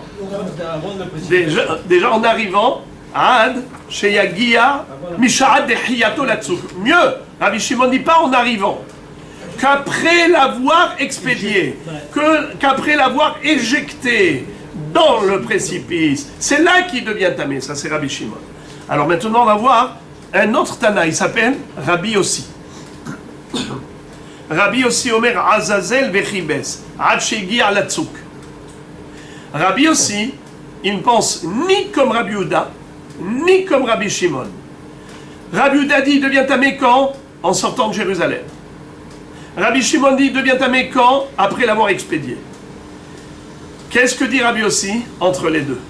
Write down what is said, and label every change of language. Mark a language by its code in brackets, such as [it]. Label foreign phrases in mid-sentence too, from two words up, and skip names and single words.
[fr] Déjà en arrivant, [he] עד, שיגיע, משעת דחייתו לצוק. [fr] Mieux, Rabbi Shimon dit pas en arrivant, qu'après l'avoir expédié, qu'après l'avoir éjecté dans le précipice, c'est là qu'il devient tamé. Ça, c'est Rabbi Shimon. Alors maintenant, on va voir un autre Tana, il s'appelle Rabbi Yossi. [he] Rabbi Yossi אומר עזאזל וכבס, עד שיגיע לצוק. [fr] Rabbi Yossi, il ne pense ni comme Rabbi Yehuda, ni comme Rabbi Shimon. Rabbi Yehuda dit, il devient tamé quand? En sortant de Jérusalem. Rabbi Shimon dit, il devient tamé quand? Après l'avoir expédié. Qu'est-ce que dit Rabbi Yossi entre les deux?